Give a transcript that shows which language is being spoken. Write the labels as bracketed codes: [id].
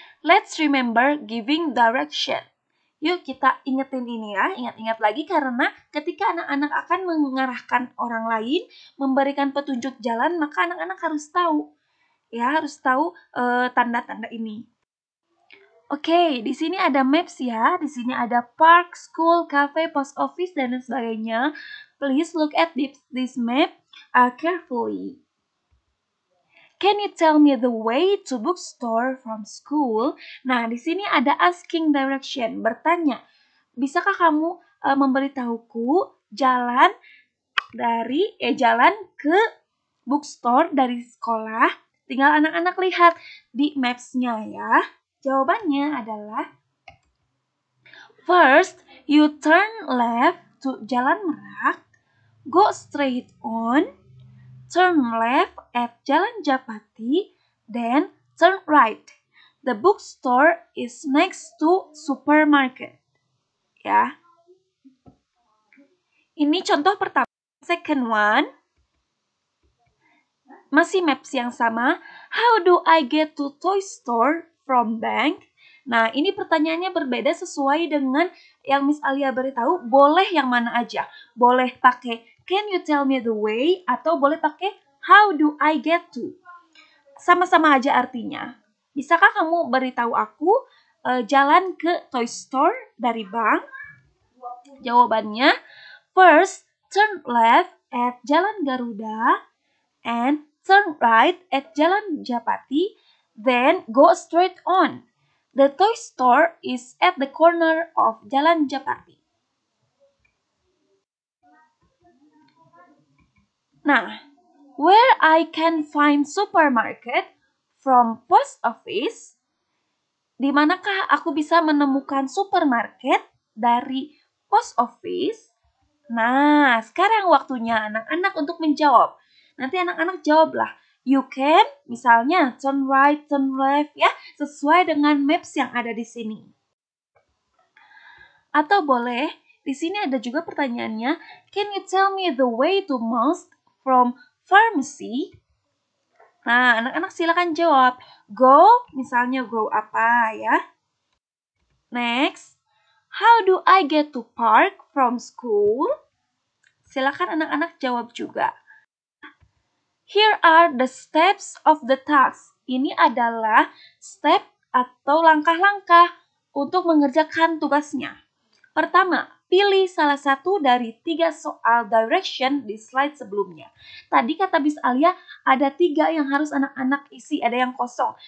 [en] Let's remember giving direction. [id] Yuk kita ingetin ini ya, ingat-ingat lagi karena ketika anak-anak akan mengarahkan orang lain, memberikan petunjuk jalan, maka anak-anak harus tahu. Ya, harus tahu tanda-tanda ini. Oke, di sini ada maps ya. Di sini ada park, school, cafe, post office, dan lain sebagainya. [en] Please look at this map carefully. Can you tell me the way to bookstore from school? [id] Nah, di sini ada asking direction, bertanya. Bisakah kamu memberitahuku jalan ke bookstore dari sekolah? Tinggal anak-anak lihat di maps-nya ya. Jawabannya adalah [en] first, you turn left to Jalan Merak, go straight on, turn left at Jalan Japati, then turn right. The bookstore is next to supermarket. [id] Ya. Ini contoh pertama. [en] Second one. [id] Masih maps yang sama. [en] How do I get to toy store from bank? [id] Nah, ini pertanyaannya berbeda sesuai dengan yang Miss Alia beritahu. Boleh yang mana aja. Boleh pakai [en] can you tell me the way? [id] Atau boleh pakai [en] how do I get to? [id] Sama-sama aja artinya. Bisakah kamu beritahu aku jalan ke toy store dari bank? [en] Jawabannya, first turn left at Jalan Garuda and turn right at Jalan Japati, then go straight on. The toy store is at the corner of Jalan Japati. Nah, where I can find supermarket from post office? [id] Di manakah aku bisa menemukan supermarket dari post office? Nah, sekarang waktunya anak-anak untuk menjawab. Nanti anak-anak jawablah. [en] You can, [id] misalnya, [en] turn right, turn left, [id] ya, sesuai dengan maps yang ada di sini. Atau boleh, di sini ada juga pertanyaannya, [en] can you tell me the way to mosque from pharmacy? [id] Nah, anak-anak silakan jawab. Go, misalnya go apa ya? [en] Next, how do I get to park from school? [id] Silakan anak-anak jawab juga. [en] Here are the steps of the task. [id] Ini adalah step atau langkah-langkah untuk mengerjakan tugasnya. Pertama, pilih salah satu dari 3 soal direction di slide sebelumnya. Tadi kata Miss Alia ada 3 yang harus anak-anak isi, ada yang kosong.